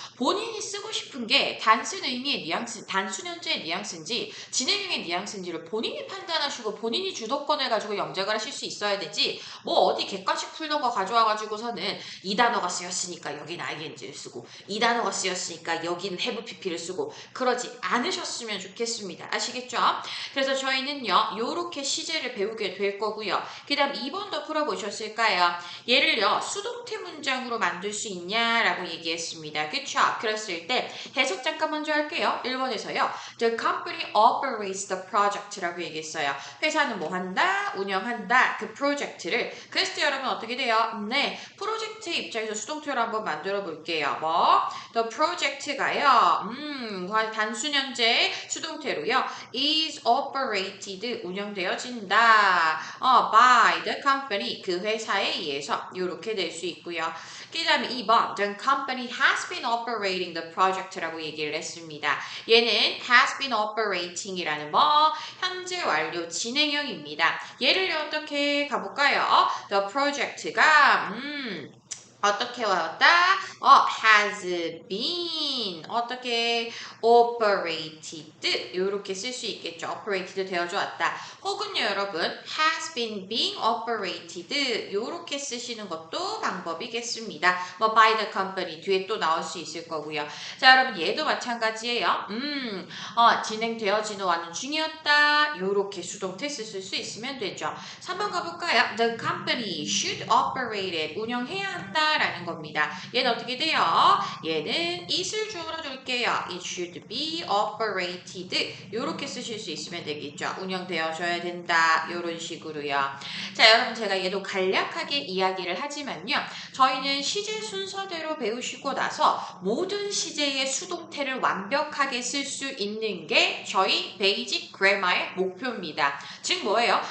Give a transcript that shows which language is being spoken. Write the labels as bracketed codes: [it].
[ko] 본인이 쓰고 싶은 게 단순 의미의 뉘앙스, 단순 현재의 뉘앙스인지 진행형의 뉘앙스인지를 본인이 판단하시고 본인이 주도권을 가지고 영작을 하실 수 있어야 되지 뭐 어디 객관식 풀던 거 가져와가지고서는 이 단어가 쓰였으니까 여기는 ing를 쓰고 이 단어가 쓰였으니까 여기는 have pp를 쓰고 그러지 않으셨으면 좋겠습니다. 아시겠죠? 그래서 저희는요 요렇게 시제를 배우게 될 거고요. 그 다음 2번도 풀어보셨을까요? 얘를요 수동태 문장으로 만들 수 있냐라고 얘기했습니다. 그쵸? 그랬을 때 해석 잠깐 먼저 할게요. 1번에서요. [en] The company operates the project라고 얘기했어요. [ko] 회사는 뭐 한다? 운영한다. 그 프로젝트를. 그랬을 때 여러분 어떻게 돼요? 네, 프로젝트 입장에서 수동태로 한번 만들어 볼게요. 뭐? [en] The project [ko] 가요. 단순 현재 수동태로요. [en] is operated [ko] 운영 운영되어진다. [en] by the company, [ko] 그 회사에 의해서 이렇게 될 수 있고요. 그 다음에 2번, [en] the company has been operating the project [ko] 라고 얘기를 했습니다. 얘는 [en] has been operating [ko] 이라는 현재 완료 진행형입니다. 예를 어떻게 가볼까요? [en] The project [ko] 가 어떻게 왔다? [en] has been [ko] 어떻게 [en] operated [ko] 이렇게 쓸 수 있겠죠. operated 되어져 왔다. 혹은요 여러분 [en] has been being operated [ko] 이렇게 쓰시는 것도 방법이겠습니다. [en] by the company [ko] 뒤에 또 나올 수 있을 거고요. 자 여러분 얘도 마찬가지예요. 진행되어지는 와는 중이었다. 이렇게 수동태 쓸 수 있으면 되죠. 3번 가볼까요? [en] The company should operate it [ko] 운영해야 한다. 라는 겁니다. 얘는 어떻게 돼요? 얘는 it을 주어로 줄게요. [en] It should be operated. [ko] 이렇게 쓰실 수 있으면 되겠죠. 운영되어져야 된다. 이런 식으로요. 자, 여러분 제가 얘도 간략하게 이야기를 하지만요. 저희는 시제 순서대로 배우시고 나서 모든 시제의 수동태를 완벽하게 쓸 수 있는 게 저희 베이직 그래머의 목표입니다. 즉 뭐예요?